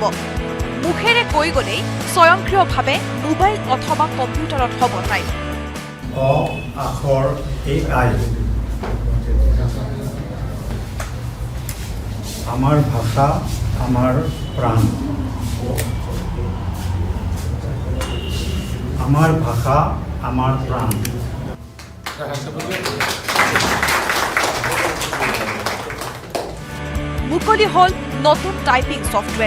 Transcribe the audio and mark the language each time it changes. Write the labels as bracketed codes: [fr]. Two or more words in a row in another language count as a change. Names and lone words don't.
[as] মুখেৰে কৈ গলেই স্বয়ংক্ৰিয়ভাৱে মোবাইল অথবা কম্পিউটাৰত হ'ব টাইপ। অ আখৰ AI আমাৰ ভাষা আমাৰ প্ৰাণ। [bn] আমার ভাষা আমার প্রাণ। [as] মুকলি হল নতুন টাইপিং ছফটৱেৰ।